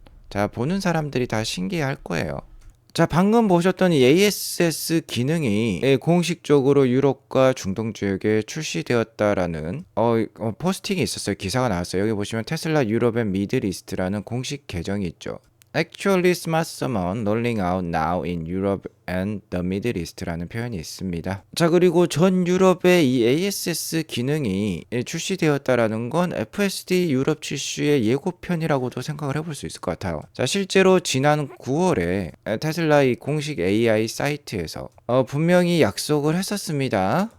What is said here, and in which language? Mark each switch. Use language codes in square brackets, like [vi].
[ko] 자, 보는 사람들이 다 신기해할 거예요. 자, 방금 보셨던 이 ASS 기능이 공식적으로 유럽과 중동 지역에 출시되었다라는 포스팅이 있었어요. 기사가 나왔어요. 여기 보시면 테슬라 유럽 앤 미들이스트라는 공식 계정이 있죠. [en] Actually smart summon rolling out now in Europe and the Middle East라는 [ko] 표현이 있습니다. 자, 그리고 전 유럽의 이 ASS 기능이 출시되었다라는 건 FSD 유럽 출시의 예고편이라고도 생각을 해볼 수 있을 것 같아요. 자, 실제로 지난 9월에 테슬라 이 공식 AI 사이트에서 분명히 약속을 했었습니다.